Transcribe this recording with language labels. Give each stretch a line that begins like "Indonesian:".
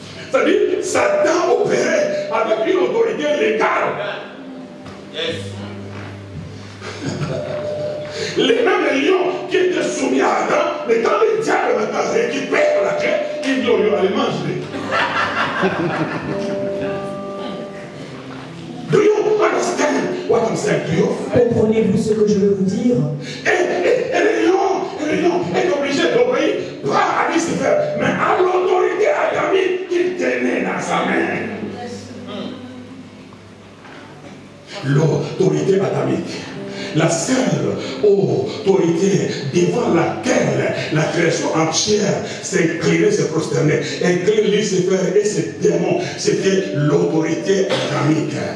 French: C'est-à-dire, Satan opérait avec une autorité légale. Les mêmes lions qui étaient soumis à Adam, mais quand le diable maintenant récupère la clé, il dit au lion, allez manger.
English: Do you understand what I'm saying to you?
French: Comprenez-vous ce que je veux vous dire? Et le lion est obligé d'obéir, pas à Lucifer, mais à l'autorité adamique qu'il tenait dans sa main. L'autorité adamique. La seule autorité devant laquelle la création entière s'inclinait, se prosternait, incline Lucifer et ses démons, c'était l'autorité adamique.